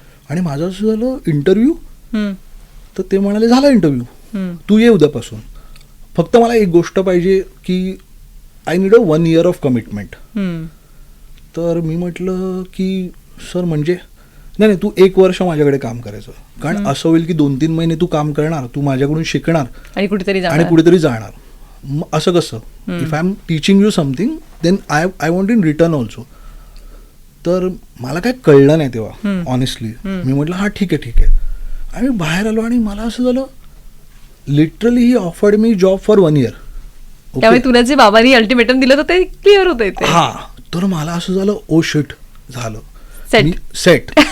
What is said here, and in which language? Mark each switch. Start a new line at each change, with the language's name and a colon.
Marathi: आणि माझं असं झालं इंटरव्ह्यू. तर ते म्हणाले झाला इंटरव्ह्यू, तू ये उद्यापासून, फक्त मला एक गोष्ट पाहिजे की
English: I need 1 year of commitment.
Marathi: तर मी म्हटलं की सर म्हणजे नाही तू 1 वर्ष माझ्याकडे काम करायचं. कारण असं होईल की 2-3 महिने तू काम करणार, तू माझ्याकडून शिकणार आणि कुठेतरी जाणार. असं कसं?
English: If I am teaching you something then I want in return also.
Marathi: तर मला काय कळलं नाही तेव्हा ऑनेस्टली. मी म्हटलं हा ठीक आहे. आणि बाहेर आलो आणि मला असं झालं literally
English: He offered me job for 1 year.
Marathi: त्यामुळे तुला जे बाबांनी अल्टिमेटम दिलं होतं ते क्लिअर होतं. हा, तर मला असं झालं ओ शिट झालं सेट.